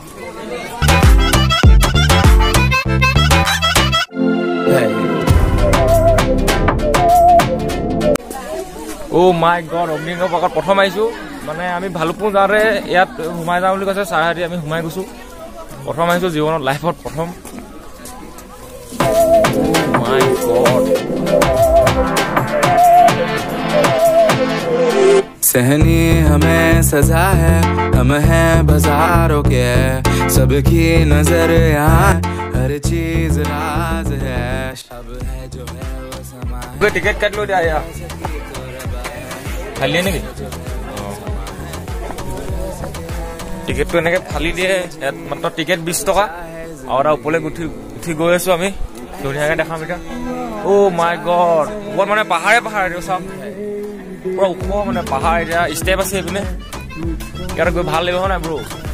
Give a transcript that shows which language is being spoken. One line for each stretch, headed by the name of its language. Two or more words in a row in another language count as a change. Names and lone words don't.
English: oh my god
Assamese: অগ্নিগড় পাৰ্কত প্ৰথম আহিছো মানে আমি ভালুকপুং যাওঁতে ইয়াত সোমাই যাওঁ বুলি কৈছে চাৰ হাতি আমি সোমাই গৈছো প্ৰথম আহিছো জীৱনত লাইফত প্ৰথম
English: my god
Hindi: सहनी हमें सजा है, हम हैं बाजारों के, सबकी नजर यहाँ, हर चीज राज है, शब है जो है वो समा है। टिकट काट लो दिया खाली है
Assamese: नेকি টিকেটটো এনেকে ফালি দিয়ে ইয়াত মাত্ৰ টিকেট 20 টকা আৰু ওপৰলৈ উঠি গৈ আছো আমি ধুনীয়াকৈ দেখাম এতিয়া
English: oh my god
Assamese: বহুত মানে পাহাৰে দিও চাওক পুৰা ওখ মানে পাহাৰ এতিয়া ষ্টেপ আছে এইপিনে ইয়াত গৈ ভাল লাগিব না ব্ৰো